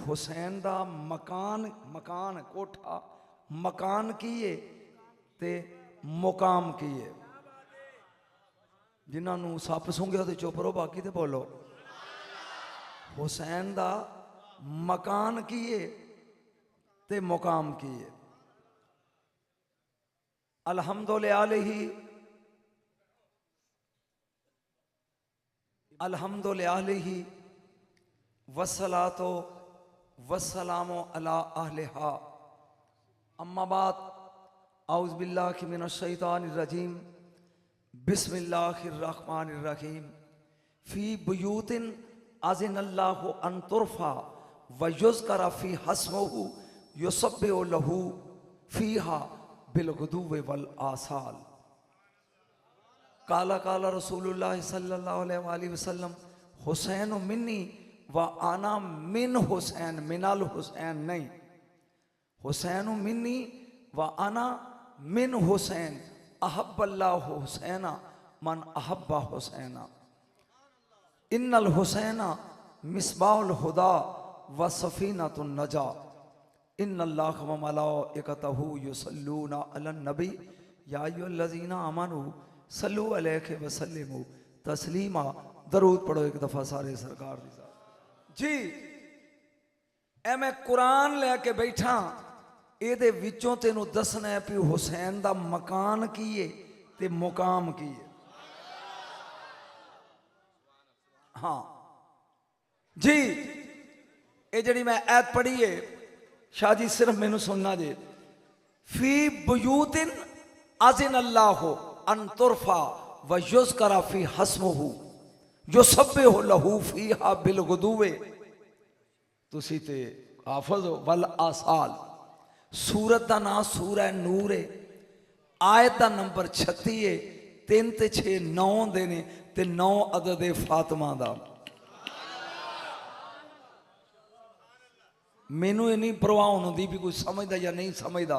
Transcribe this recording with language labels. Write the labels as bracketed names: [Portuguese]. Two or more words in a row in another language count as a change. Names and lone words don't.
[Punjabi] حسین دا مکان مکان کوٹھا مکان کی ہے تے مقام کی ہے. جنہوں نے سپ سونگھیا تو چپ رہو، باقی تو بولو. حسین دا مکان کی ہے تے مقام کی ہے. [Arabic] الحمد لله والصلاة والسلام على أهلها أما بعد أعوذ بالله من الشيطان الرجيم بسم الله الرحمن الرحيم في بيوت أذن الله أن ترفع ويذكر فيها اسمه يسبح له فيها بالغدو والآصال. قال قال رسول الله صلى الله عليه وسلم حسين مني وأنا من حسين، من الحسين نہیں. حسين مني وأنا من حسين أحب الله حسينا من أحب حسينا. إن الحسين مصباح الهدى وسفينة النجاة. إن الله وملائكته يصلون على النبي يا أيها الذين آمنوا صلوا عليه وسلموا تسليما. [Punjabi] درود پڑھو ایک دفعہ سارے سرکار دی جی. اے میں قرآن لیکے بیٹھا، یے وچوں تینوں دسنا ہے کہ حسین دا مکان کی ہے تے مقام کی ہے. ہاں جی، یے جڑی میں آیت پڑھی ہے شاہ جی، صرف مینوں سننا جے. [Arabic] في بيوت أذن الله أن ترفع ويذكر فيها اسمه يسبح له فيها بالغدو. [Punjabi] تسی تے حافظ ہو [Arabic] والآصال. [Urdu] سورت کا نام سورہ نور ہے، آیت کا نمبر 36 ہے. [Punjabi] 3 تے 6 9 دینے تے 9 عدد فاطمہ دا. مینوں یے نہیں پرواہ ہوتی بھی کوئی سمجھدا یا نہیں سمجھدا.